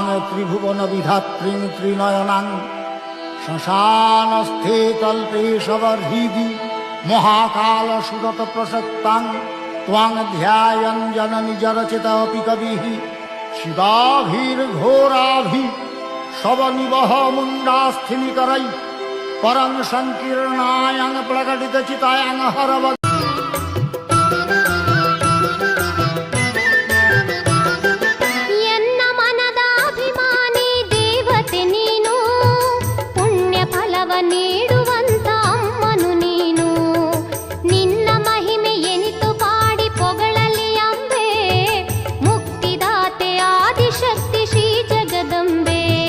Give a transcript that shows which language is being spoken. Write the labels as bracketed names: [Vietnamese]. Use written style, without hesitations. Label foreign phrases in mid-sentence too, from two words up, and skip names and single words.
[Sanskrit] त्रिभुवनविधात्रीं त्रिनयनां श्मशानस्थे तल्पे शबर्हृदि महाकालसुरतप्रसक्तां त्वां ध्यायन् जननि जरचितोऽपि कविः शिवाभिर्घोराभिः शवनिवह मुण्डास्थिनिकरैः परं संकीर्णायां प्रकटितचितायां हरव [Kannada] ಎನ್ನ ಮನದ ಅಭಿಮಾನಿ ದೇವತೆ ನೀನು, ಪುಣ್ಯ ಫಲವ ನೀಡುವಂತ ಅಮ್ಮನು ನೀನು. ನಿನ್ನ ಮಹಿಮೆ ಎನಿತು ಪಾಡಿ ಪೊಗಳಲಿ ಅಂಬೆ, ಮುಕ್ತಿದಾತೆ ಆದಿಶಕ್ತಿ ಶ್ರೀ ಜಗದಂಬೆ.